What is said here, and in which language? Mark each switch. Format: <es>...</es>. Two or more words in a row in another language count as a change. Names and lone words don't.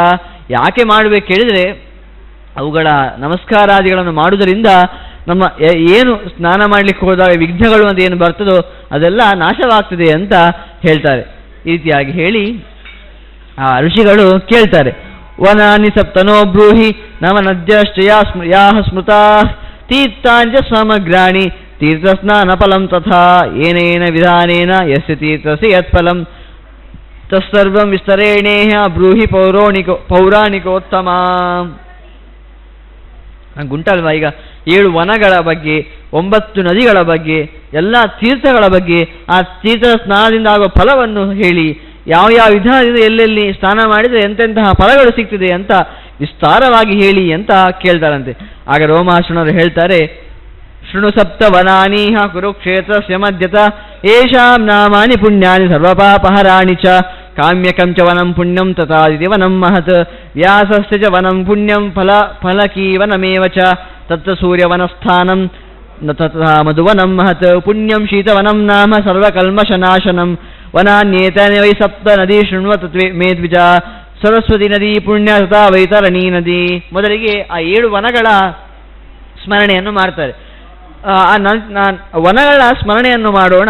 <kn>ಯಾಕೆ ಮಾಡಬೇಕು ಹೇಳಿದರೆ, ಅವುಗಳ ನಮಸ್ಕಾರಾದಿಗಳನ್ನು ಮಾಡುವುದರಿಂದ ನಮ್ಮ ಏನು ಸ್ನಾನ ಮಾಡಲಿಕ್ಕೆ ಹೋದಾಗ ವಿಘ್ನಗಳು ಅಂತ ಏನು ಬರ್ತದೋ ಅದೆಲ್ಲ ನಾಶವಾಗ್ತದೆ ಅಂತ ಹೇಳ್ತಾರೆ. ಈ ರೀತಿಯಾಗಿ ಹೇಳಿ ಆ ಋಷಿಗಳು ಕೇಳ್ತಾರೆ.</kn> <sa>ವನಾನಿ ಸಪ್ತನೋ ಬ್ರೂಹಿ ನವನದ್ಯಶ್ಚಯಾ ಸ್ಮೃತಾ ತೀರ್ಥಾಂಚ ಸಮಗ್ರಾಣಿ ತೀರ್ಥಸ್ನಾನ ಫಲಂ ತಥಾ ಏನೇನ ವಿಧಾನೇನ ಯಸ್ಯ ತೀರ್ಥಸ್ಯ ಯತ್ಫಲಂ ತತ್ಸರ್ವಂ ವಿಸ್ತರೇಣೇಹ ಬ್ರೂಹಿ ಪೌರಾಣಿಕೋತ್ತಮ.</sa> <kn>ಗುಂಟಲ್ವಾ ಈಗ 7 ವನಗಳ ಬಗ್ಗೆ, 9 ನದಿಗಳ ಬಗ್ಗೆ, ಎಲ್ಲ ತೀರ್ಥಗಳ ಬಗ್ಗೆ, ಆ ತೀರ್ಥದ ಸ್ನಾನದಿಂದ ಆಗುವ ಫಲವನ್ನು ಹೇಳಿ, ಯಾವ ವಿಧಾನದಿಂದ ಎಲ್ಲೆಲ್ಲಿ ಸ್ನಾನ ಮಾಡಿದರೆ ಎಂತೆಂತಹ ಫಲಗಳು ಸಿಗ್ತದೆ ಅಂತ ವಿಸ್ತಾರವಾಗಿ ಹೇಳಿ ಅಂತ ಕೇಳ್ತಾರಂತೆ. ಆಗ ರೋಮಾಶ್ರನರು ಹೇಳ್ತಾರೆ,</kn> <sa>ಶೃಣು ಸಪ್ತ ವನಾನೀಹ ಕುರುಕ್ಷೇತ್ರಸ್ಯ ಮಧ್ಯತ ಯೇಷಾಂ ನಾಮಾನಿ ಪುಣ್ಯಾನಿ ಸರ್ವಪಾಪಹರಾಣಿ ಚ ಕಾಮ್ಯಕಂ ಚ ವನಂ ಪುಣ್ಯಂ ತಥಾದಿತಿ ವನಂ ಮಹತ್ ವ್ಯಾಸಸ್ಯ ಚ ವನಂ ಪುಣ್ಯಂ ಫಲಕೀ ವನಮೇವ ಚ ತತ್ರ ಸೂರ್ಯವನಸ್ಥಾನಂ ತಥಾ ಮಧುವನಂ ಮಹತ್ ಪುಣ್ಯಂ ಶೀತವನಂ ನಾಮ ಸರ್ವಕಲ್ಮಶನಾಶನಂ ವನಾನ್ಯೇತಾನಿ ವೈ ಸಪ್ತ ನದಿ ಶೃಣ್ವತ ಮೇ ದ್ವಿಜ ಸರಸ್ವತಿ ನದಿ ಪುಣ್ಯ ತಥಾ ವೈತರಣಿ ನದಿ.</sa> <kn>ಮೊದಲಿಗೆ ಆ 7 ವನಗಳ ಸ್ಮರಣೆಯನ್ನು ಮಾಡ್ತಾರೆ. ವನಗಳ ಸ್ಮರಣೆಯನ್ನು ಮಾಡೋಣ.</kn>